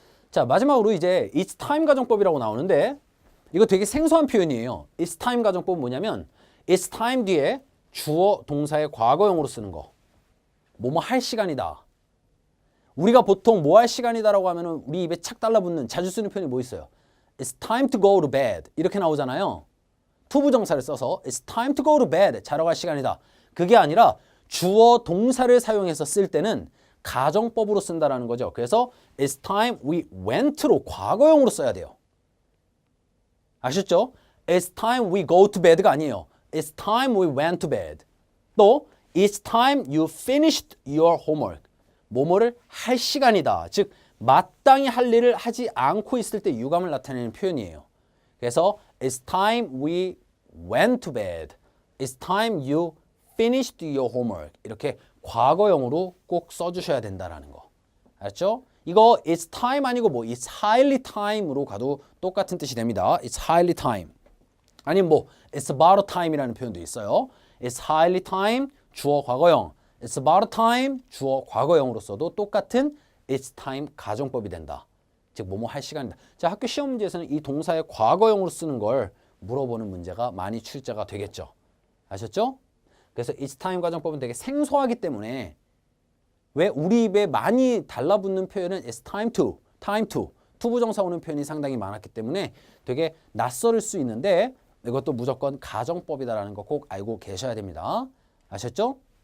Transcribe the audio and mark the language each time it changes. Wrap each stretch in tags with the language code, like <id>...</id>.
<ko>자, 마지막으로 이제 it's time 가정법이라고 나오는데 이거 되게 생소한 표현이에요. it's time 가정법은 뭐냐면 it's time 뒤에 주어 동사의 과거형으로 쓰는 거. 뭐뭐 할 시간이다. 우리가 보통 뭐 할 시간이다라고 하면은 우리 입에 착 달라붙는 자주 쓰는 표현이 뭐 있어요?</ko> <en>It's time to go to bed</en> <ko>이렇게 나오잖아요. 투부정사를 써서</ko> <en>It's time to go to bed</en> <ko>자러 갈 시간이다. 그게 아니라 주어 동사를 사용해서 쓸 때는 가정법으로 쓴다라는 거죠. 그래서</ko> <en>It's time we went</en> <ko>로 과거형으로 써야 돼요. 아셨죠?</ko> <en>It's time we go to bed가</en> <ko>아니에요.</ko> <en>It's time we went to bed. 또 It's time you finished your homework.</en> <ko>뭐뭐를 할 시간이다. 즉 마땅히 할 일을 하지 않고 있을 때 유감을 나타내는 표현이에요.</ko> <en>그래서 It's time we went to bed. It's time you finished your homework.</en> <ko>이렇게 과거형으로 꼭 써주셔야 된다라는 거. 알았죠? 이거 It's time 아니고 뭐 It's highly time으로 가도 똑같은 뜻이 됩니다.</ko> <en>It's highly time.</en> <ko>아니면 뭐 It's about time이라는 표현도 있어요.</ko> <en>It's highly time</en> <ko>주어 과거형. It's about time 주어 과거형으로 써도 똑같은 It's time 가정법이 된다. 즉 뭐뭐 할 시간이다. 자, 학교 시험 문제에서는 이 동사의 과거형으로 쓰는 걸 물어보는 문제가 많이 출제가 되겠죠. 아셨죠? 그래서 it's time 가정법은 되게 생소하기 때문에 왜 우리 입에 많이 달라붙는 표현은 it's time to 투부정사 오는 표현이 상당히 많았기 때문에 되게 낯설을 수 있는데 이것도 무조건 가정법이다라는 거 꼭 알고 계셔야 됩니다. 아셨죠?</ko>